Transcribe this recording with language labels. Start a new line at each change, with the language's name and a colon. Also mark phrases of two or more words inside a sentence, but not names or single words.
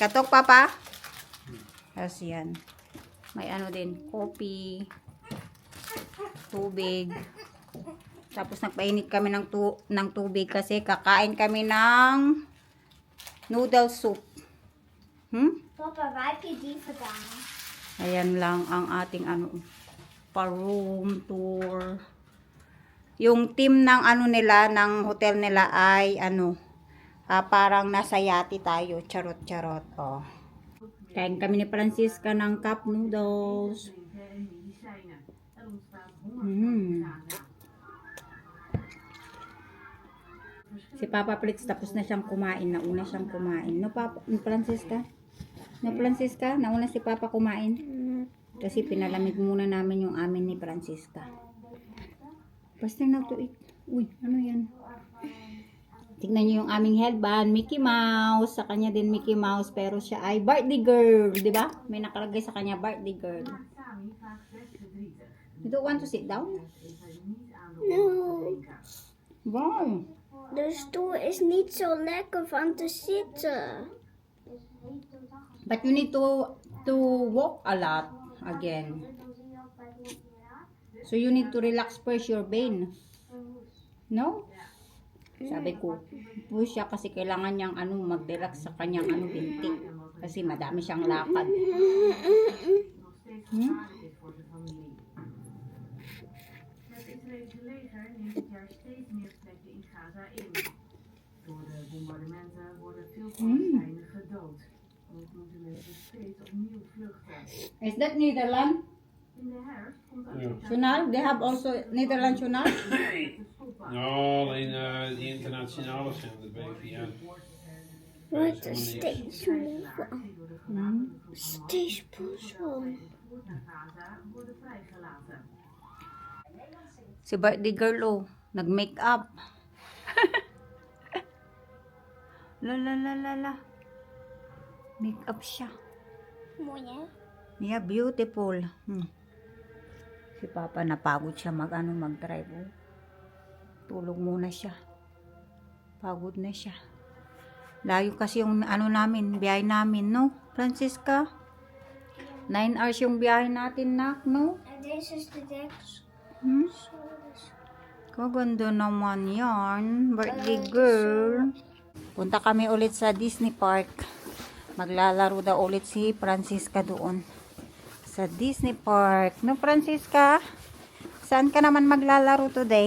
Filipino: Tok, Papa? Tapos yan. May din, coffee, tubig. Tapos nagpainit kami ng tubig kasi kakain kami ng
English: noodle soup.
Filipino: Papa,
Dutch: waar heb je die gedaan?
Filipino: Ayan lang ang ating pa-room tour. Yung team ng nila, ng hotel nila ay parang nasa yati tayo. Charot. Kain kami ni Francisca ng
English: cup noodles.
Filipino: Si Papa Fritz tapos na siyang kumain. Nauna siyang kumain. No, Papa? Francisca? No, Francisca? Nauna si Papa kumain. Kasi pinalamig muna namin yung amin ni Francisca. Basta na
English: to eat.
Filipino: Uy, ano yan? Tignan niyo yung aming headband. Mickey Mouse. Sa kanya din Mickey Mouse. Pero siya ay
English: birthday girl.
Filipino: Diba? May nakalagay sa kanya
English: birthday girl. You don't want to sit down? No. Wow.
Dutch: De stoel is niet zo lekker van te zitten.
English: But you need to walk a lot again. So you need to relax first your vein. No?
Filipino: Sabi ko, push siya kasi kailangan niyang mag-relax sa kanyang binti. Kasi madami siyang lakad. Hmm?
Dutch: Het Israëlische leger neemt dit jaar steeds meer plekken in Gaza in. Door de bombardementen worden veel Palestijnen gedood. Ook moeten mensen steeds opnieuw vluchten.
English: Is that Netherlands?
Dutch: In de herfst komt
English: Journal? They have also Netherlands journal?
Dutch: Ja, alleen die internationale zijn de BVN. Wat een steeds moe. Steeds poesel. naar Gaza worden vrijgelaten.
Filipino: Si
English: birthday girl,
Filipino: oh, nag-make up. La la la la la. Make up siya.
Dutch: Mooi, hè?
English: Yeah, beautiful.
Filipino: Si Papa napagod siya mag-drive. Oh. Tulog muna siya. Pagod na siya. Layo kasi yung biyahe namin, no? Francisca? 9 hours yung biyahe natin, nak, no?
Dutch: En deze is de deksel.
Filipino: Kaganda naman yan.
English: Birthday girl.
Filipino: Punta kami ulit sa Disney Park. Maglalaro daw ulit si Francisca doon. Sa Disney Park. No, Francisca? Saan ka naman maglalaro today?